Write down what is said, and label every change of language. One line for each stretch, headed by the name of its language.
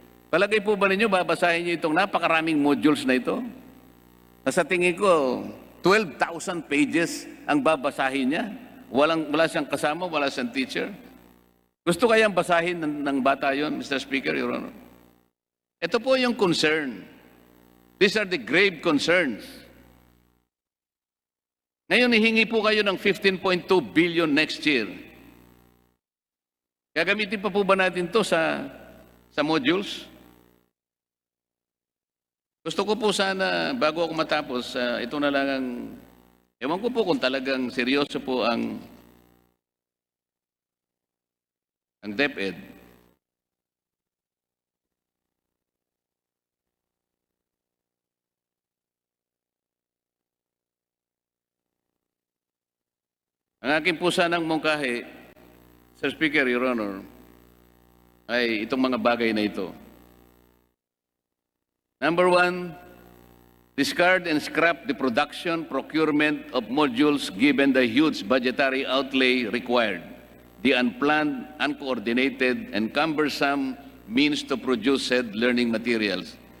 Filipino: Palagay po ba ninyo, babasahin niyo itong napakaraming modules na ito? Sa tingin ko, 12,000 pages ang babasahin niya. Wala siyang kasama, wala siyang teacher. Gusto kayang basahin ng bata yon, Mr. Speaker, Your Honor? Ito po yung concern.
English: These are the grave concerns.
Filipino: Ngayon, hihingi po kayo ng 15.2 billion next year. Gagamitin pa po ba natin to sa modules? Gusto ko po sana, bago ako matapos, ito na lang ang, ewan ko po kung talagang seryoso po ang DepEd. Ang aking po sanang mungkahi, Sir Speaker, Your Honor, ay itong mga bagay na ito.
English: Number one, discard and scrap the production, procurement of modules given the huge budgetary outlay required, the unplanned, uncoordinated, and cumbersome means to produce said learning materials.